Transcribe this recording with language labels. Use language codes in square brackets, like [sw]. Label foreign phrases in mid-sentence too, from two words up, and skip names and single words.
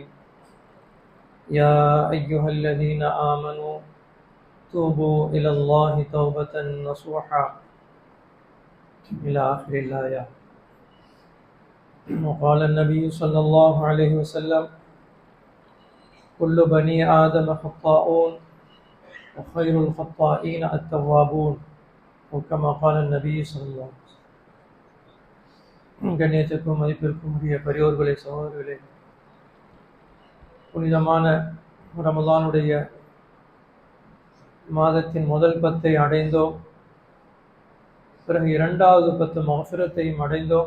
[ar] يا أيها الذين آمنوا توبوا إلى الله توبة نصوحا إلى آخر الآية. وقال النبي صلى الله عليه وسلم: كل بني آدم خطاؤون وخير الخطائين التوابون. وكما قال النبي صلى الله عليه وسلم. [ta] கண்ணியத்திற்கும் மதிப்பிற்கும் உரிய பெரியோர்களே, சகோதரர்களே, புனிதமான ரமலானுடைய மாதத்தின் முதல் 10 அடைந்தோம். பிறகு 2வது 10 மஃபிரத்தையும் அடைந்தோம்.